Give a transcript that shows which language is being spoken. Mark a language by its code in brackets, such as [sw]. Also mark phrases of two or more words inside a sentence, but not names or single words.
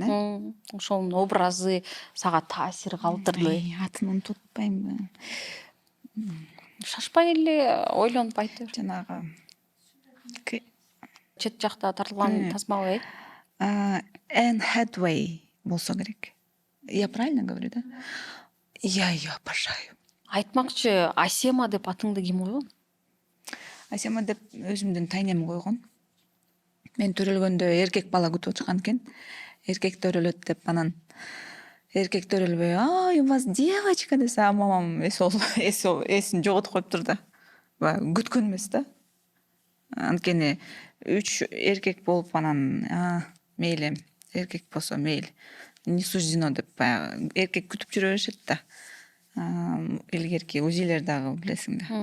[ky] Ошонун образы сага таасир калтырды. Атын унутуп атпаймынбы? Шашпай эле ойлонуп айта бер. Жанагы Чет жакта тартылган тасмабы? Энн Хэдвей болсо керек. [ru] Я правильно говорю, да? Я ее обожаю. [ky] Айтмакчы, Асема деп атыңды ким койгон? Асема деп өзүмдүн тайнем койгон. Мен төрөлгөндө эркек бала күтүп отурган экен. Эркек төрөлөт деп, анан эркек төрөлбөй, ай, [ru] у вас девочка [ky] десе, мамам эсин жоготуп коюптур да. Баягы күткөн эмес да. Анткени 3 эркек болуп, анан мейли, эркек болсо мейли. [ru] Не суждено [ky] деп баягы эркек күтүп жүрө беришет да. Илгерки УЗИлер дагы билесиң да.